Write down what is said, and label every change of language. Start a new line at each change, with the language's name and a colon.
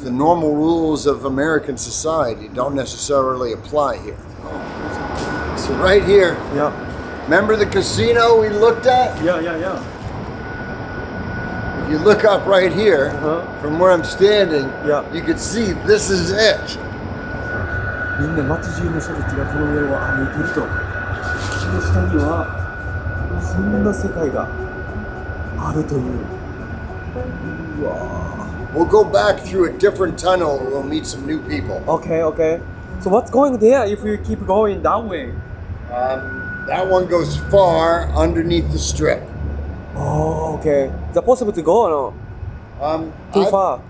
English: The normal rules of American society don't necessarily apply here. So right here, Yeah. remember the casino we looked at? Yeah. If you look up right here, from where I'm standing, Yeah. you can see this is it.
Japanese: みんな街中の人たちがこの上を歩いていると。その下にはそんな世界があるという。うわ。
English: We'll go back through a different tunnel. We'll meet some new people. Okay. So what's going there if you keep going that way? That one goes far underneath the strip. Oh, okay. Is it possible to go or no? Too far.